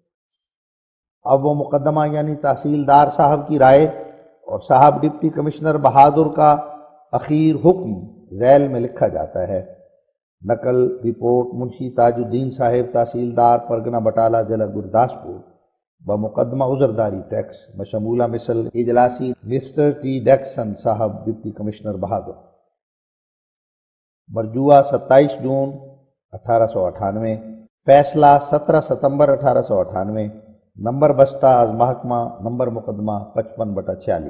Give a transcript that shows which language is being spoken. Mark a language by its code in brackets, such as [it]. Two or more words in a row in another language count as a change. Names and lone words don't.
[ur] اب وہ مقدمہ یعنی تحصیلدار صاحب کی رائے اور صاحب ڈپٹی کمشنر بہادر کا اخیر حکم ذیل میں لکھا جاتا ہے۔ نقل رپورٹ منشی تاج الدین صاحب تحصیلدار پرگنہ بٹالہ ضلع گورداسپور بمقدمہ عذرداری ٹیکس بشمولہ مثل اجلاسی مسٹر ٹی ڈیکسن صاحب ڈپٹی کمشنر بہادر، مرجوع 27 جون 1898، فیصلہ 17 ستمبر 1898، نمبر بستہ از محکمہ، نمبر مقدمہ 55/46،